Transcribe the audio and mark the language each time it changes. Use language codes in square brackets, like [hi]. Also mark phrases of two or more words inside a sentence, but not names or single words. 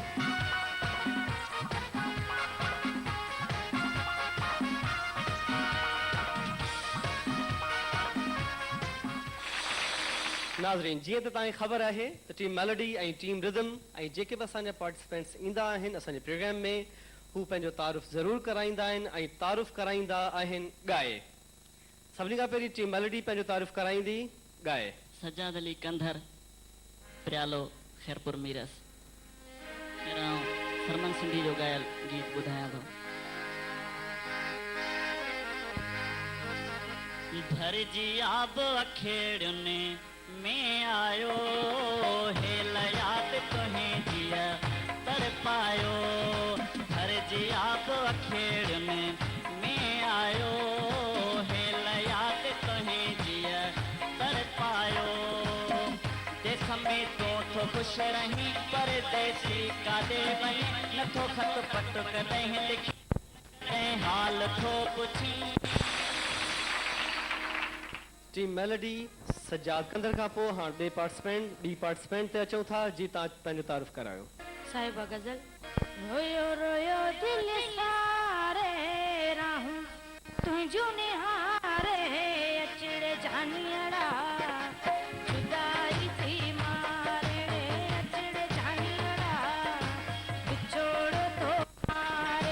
[sd] नाज़रीन, जीअं त तव्हांखे ख़बर आहे त टीम मेलोडी ऐं टीम रिदम ऐं जेके बि असांजा पार्टिसिपेंट्स ईंदा आहिनि असांजे प्रोग्राम में हू पंहिंजो तारुफ़ ज़रूरु कराईंदा आहिनि ऐं तारुफ़ कराईंदा आहिनि ॻाए। सभिनी खां पहिरीं टीम मेलोडी पंहिंजो तारुफ़ कराईंदी ॻाए। सजाद अली कंधर, प्यालो खैरपुर मीरस। मेरा सरमन सिंधी जो गायल गीत ॿुधायां थो। भरजी आब अखेड़ियुनि में आयो हेल याद तोहें जिया तर पायो। भरजी आब अखेड़ियुनि में आयो हेल याद तोहें जिया तर पायो। देश में तो खुश रही परदेसी कादे वही नथो खत पट कदें लिखी हाल थो पुछी। टीम मेलोडी सजाद कंधर खां पोइ हाणे ॿी पार्टिसिपेंट ते अचूं था। जी तव्हां पंहिंजो तारुफ़ करायो। साहिबा गज़ल। रोयो रोयो दिल सारे राहूं तुझो निहारे अचड़े जानियड़ा जुदाई थी मारे अचड़े जानियड़ा बिछोड़ तो मारे।